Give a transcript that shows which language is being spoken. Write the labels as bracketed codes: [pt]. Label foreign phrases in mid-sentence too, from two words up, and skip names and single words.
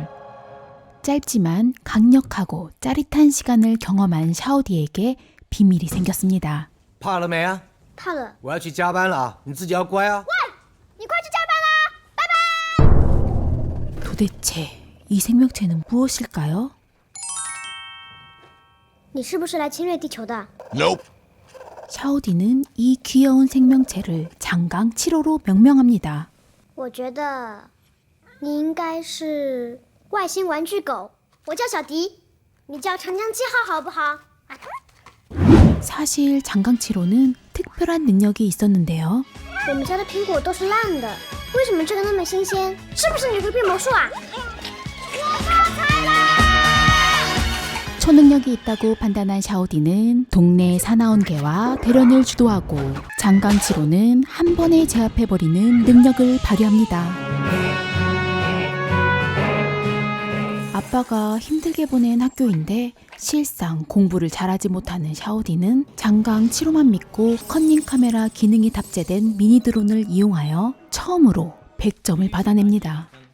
[ko] 짧지만 강력하고 짜릿한 시간을 경험한 샤오디에게 비밀이 생겼습니다. [zh] 怕了没啊？怕了。我要去加班了啊，你自己要乖啊。你快去加班啦！拜拜。 [ko] 도대체 이 생명체는 무엇일까요? [zh] 你是不是来侵略地球的？ Nope. [ko] 샤오디는 이 귀여운 생명체를 장강 7호로 명명합니다. [zh] 我觉得你应该是外星玩具狗。我叫小迪，你叫长江7号好不好？ [ko] 사실 장강 7호는 특별한 능력이 있었는데요. [zh] 我们家的苹果都是烂的，为什么这个那么新鲜？是不是你会变魔术啊？我发财啦！ [ko] 초능력이 있다고 판단한 샤오디는 동네 사나운개와 대련을 주도하고 장강치로는 한 번에 제압해버리는 능력을 발휘합니다. 아빠가 힘들게 보낸 학교인데 실상 공부를 잘하지 못하는 샤오디는 장강치로만 믿고 컨닝 카메라 기능이 탑재된 미니 드론을 이용하여 처음으로 100점을 받아냅니다.